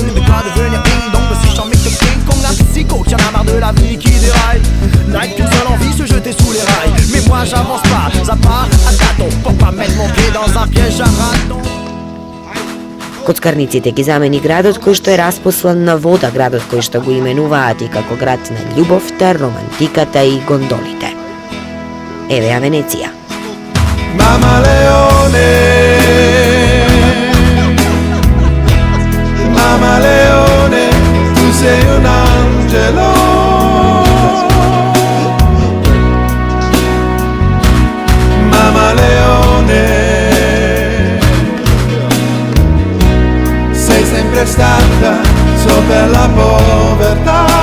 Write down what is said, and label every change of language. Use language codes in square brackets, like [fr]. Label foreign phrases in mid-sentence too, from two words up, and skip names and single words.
[fr] De quoi devenir ding-dong, si j'en mets que King Kong. Un psycho qui en a marre de la vie qui déraille, n'a qu'une seule envie, se jeter sous les rails. Mais moi j'avance pas à tâtons, pour pas mettre mon pied dans un piège à raton. [mk] Коцкарниците ги замени градот кој што е распослан на вода, градот кој што го именуваат и како град на љубовта, романтиката и гондолите. Еве ја Венеција. [it] Mamma Leone, Mamma Leone, tu sei un angelo. Mamma Leone, sei sempre stata sopra la povertà.